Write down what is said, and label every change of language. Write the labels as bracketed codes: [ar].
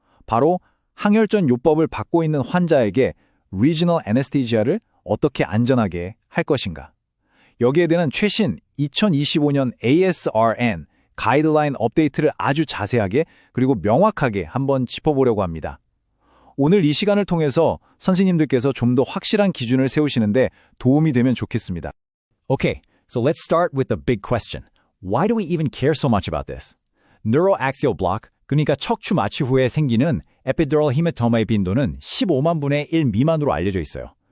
[ko] 바로 항혈전 요법을 받고 있는 환자에게 Regional Anesthesia를 어떻게 안전하게 할 것인가. 여기에 대한 최신 2025년 ASRN 가이드라인 업데이트를 아주 자세하게 그리고 명확하게 한번 짚어보려고 합니다. 오늘 이 시간을 통해서 선생님들께서 좀 더 확실한 기준을 세우시는데 도움이 되면 좋겠습니다. [en] Okay, so let's start with the big question. Why do we even care so much about this? [ko] Neuroaxial block, 그러니까 척추 마취 후에 생기는 epidural hematoma의 빈도는 15만 분의 1 미만으로 알려져 있어요.